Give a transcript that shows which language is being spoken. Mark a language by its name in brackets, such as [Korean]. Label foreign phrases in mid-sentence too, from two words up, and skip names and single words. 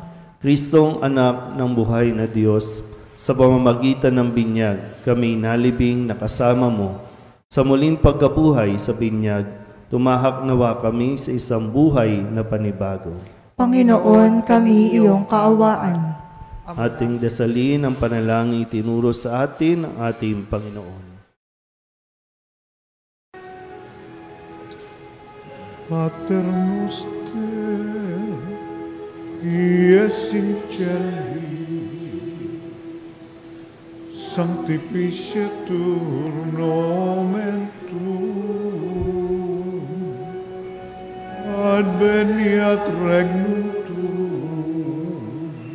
[Filipino] Kristong anak ng buhay na Diyos, sa pamamagitan ng binyag, kami nalibing na kasama mo. Sa muling pagkabuhay sa binyag, tumahak nawa kami sa isang buhay na panibago. Panginoon, kami iyong kaawaan. Ating dasalin ang panalangin itinuro sa atin ng ating Panginoon. [Latin] Pater noster, qui es in cieli, sanctificetur nomen tuum, adveniat regnum tuum,